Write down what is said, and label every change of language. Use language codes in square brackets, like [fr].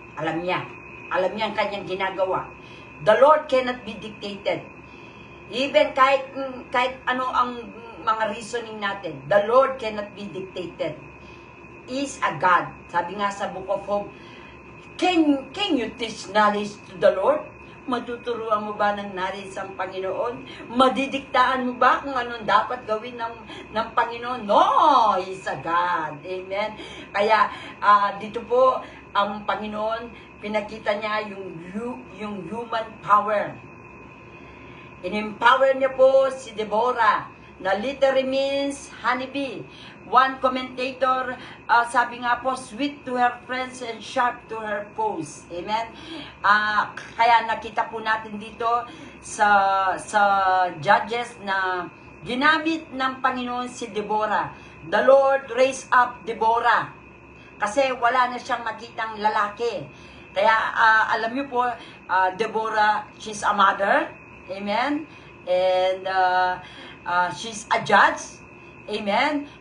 [tl] Alam niya ang kanyang ginagawa. [en] The Lord cannot be dictated. Even kahit ano ang mga reasoning natin, the Lord cannot be dictated. He is a God. [tl] Sabi nga sa [en] Book of Job, can you teach knowledge to the Lord? [tl] Matuturuan mo ba ng nais ang Panginoon? Madidiktaan mo ba kung anong dapat gawin ng Panginoon? No! [en] He's a God. [tl] Amen? Kaya dito po, ang Panginoon, pinakita niya yung human power. In-empower niya po si Deborah, [en] na literally means honeybee. One commentator, [tl] sabi nga po, [en] sweet to her friends and sharp to her foes. Amen? [tl] Kaya nakita po natin dito sa Judges na ginamit ng Panginoon si Deborah. [en] The Lord raised up Deborah. [tl] Kasi wala na siyang makitang lalaki. Kaya alam niyo po, [en] Deborah, she's a mother. Amen? And she's a judge. Amen?